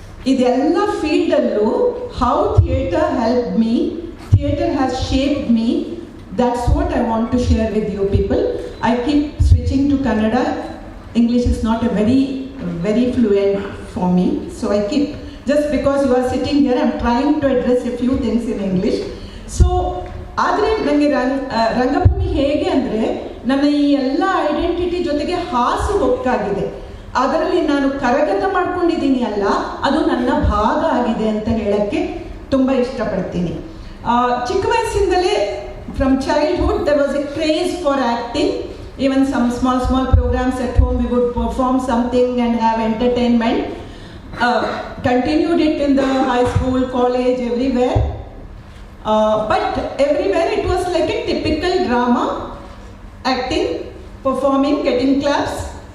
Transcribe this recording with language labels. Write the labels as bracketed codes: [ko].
[kn] ಇದೆಲ್ಲ ಫೀಲ್ಡಲ್ಲೂ [en] how theatre helped me, theatre has shaped me That's what I want to share with you people. I keep switching to Kannada. English is not a very fluent for me. So I keep, just because you are sitting here, I'm trying to address a few things in English. [kn] So, ಆದರೆ ನನಗೆ ರಂಗಭೂಮಿ ಹೇಗೆ ಅಂದರೆ ನನ್ನ ಈ ಎಲ್ಲ identity ಜೊತೆಗೆ ಹಾಸು ಹೊಕ್ಕಾಗಿದೆ. ಅದರಲ್ಲಿ ನಾನು ಕರಗತ ಮಾಡ್ಕೊಂಡಿದ್ದೀನಿ ಅಲ್ಲ, ಅದು ನನ್ನ ಭಾಗ ಆಗಿದೆ ಅಂತ ಹೇಳಕ್ಕೆ ತುಂಬ ಇಷ್ಟಪಡ್ತೀನಿ. ಚಿಕ್ಕ ವಯಸ್ಸಿಂದಲೇ [en] from childhood there was a craze for acting. Even some small programs at home, we would perform something and have entertainment. Continued it in the high school, college, everywhere. But everywhere it was like a typical drama, acting, performing, getting claps.